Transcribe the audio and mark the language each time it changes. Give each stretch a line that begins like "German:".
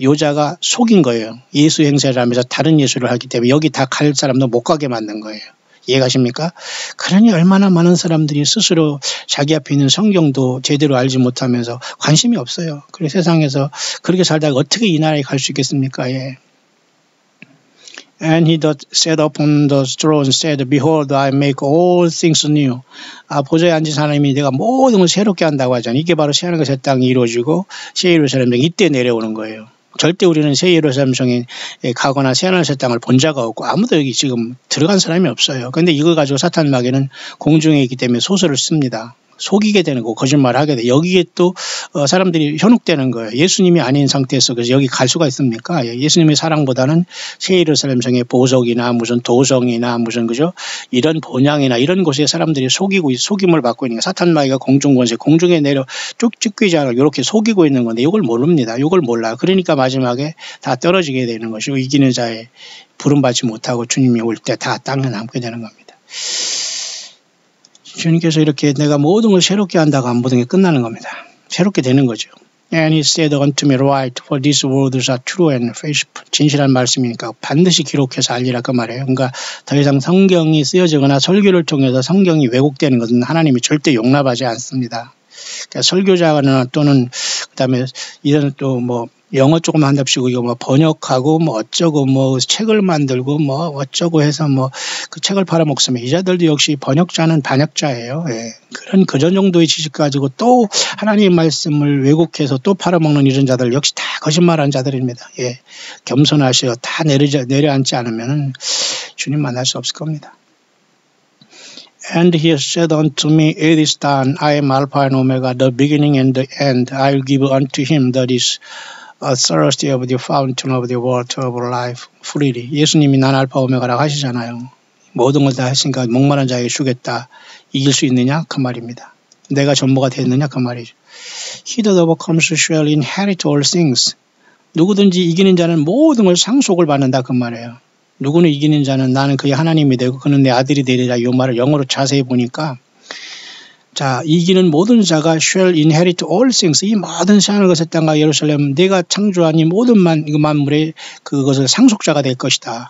Korean: 요자가 속인 거예요. 예수 행세를 하면서 다른 예수를 하기 때문에 여기 다 갈 사람도 못 가게 만든 거예요. 이해가십니까? 그러니 얼마나 많은 사람들이 스스로 자기 앞에 있는 성경도 제대로 알지 못하면서 관심이 없어요. 그래서 세상에서 그렇게 살다가 어떻게 이 나라에 갈 수 있겠습니까? 예.
English: And he that sat upon the throne said, Behold, I make all things new.
Korean: 보좌에 앉은 사람이 내가 모든 걸 새롭게 한다고 하잖아요. 이게 바로 새하늘과 새 땅이 이루어지고 새 예루살렘 성이 이때 내려오는 거예요. 절대 우리는 새 예루살렘 성에 가거나 새하늘 새 땅을 본 자가 없고 아무도 여기 지금 들어간 사람이 없어요. 그런데 이걸 가지고 사탄 마귀는 공중에 있기 때문에 소설을 씁니다. 속이게 되는 거, 거짓말하게 돼. 여기에 또 사람들이 현혹되는 거예요. 예수님이 아닌 상태에서 그래서 여기 갈 수가 있습니까? 예수님의 사랑보다는 새 예루살렘 성의 보석이나 무슨 도성이나 무슨 그죠? 이런 본향이나 이런 곳에 사람들이 속임을 받고 있는 거예요. 사탄 마귀가 공중 권세, 공중에 내려 쭉 찢기지 않고 이렇게 속이고 있는 건데 이걸 모릅니다. 이걸 몰라요. 그러니까 마지막에 다 떨어지게 되는 것이고 이기는 자의 부름받지 못하고 주님이 올 때 다 땅에 남게 되는 겁니다. 주님께서 이렇게 내가 모든 걸 새롭게 한다고 안 모든 게 끝나는 겁니다. 새롭게 되는 거죠.
English: And he said unto me, Write, for these words are true and faithful.
Korean: 진실한 말씀이니까 반드시 기록해서 알리라 그 말이에요. 그러니까 더 이상 성경이 쓰여지거나 설교를 통해서 성경이 왜곡되는 것은 하나님이 절대 용납하지 않습니다. 그러니까 설교자나 또는 그다음에 이런 또 뭐 영어 조금 한답시고 이거 뭐 번역하고 뭐 어쩌고 뭐 책을 만들고 뭐 어쩌고 해서 뭐 그 책을 팔아먹으면 이자들도 역시 번역자는 반역자예요. 예. 그런 그전 정도의 지식 가지고 또 하나님의 말씀을 왜곡해서 또 팔아먹는 이런 자들 역시 다 거짓말하는 자들입니다. 예. 겸손하시어 다 내려앉지 않으면 주님 만날 수 없을 겁니다.
English: And he said unto me, It is done. I am Alpha and Omega, the beginning and the end. I will give unto him that is thirsty of the fountain of the water of life freely.
Korean: 예수님이 난 알파 오메가라고 하시잖아요. 모든 걸 다 했으니까 목마른 자에게 주겠다. 이길 수 있느냐? 그 말입니다. 내가 전부가 됐느냐? 그 말이죠.
English: He that overcomes shall inherit all things.
Korean: 누구든지 이기는 자는 모든 걸 상속을 받는다 그 말이에요. 누구는 이기는 자는 나는 그의 하나님이 되고 그는 내 아들이 되리라. 이 말을 영어로 자세히 보니까 자, 이기는 모든 자가
English: shall inherit all things.
Korean: 이 모든 세상을 것의 땅과 예루살렘, 내가 창조한 이 모든 만물의 그것을 상속자가 될 것이다.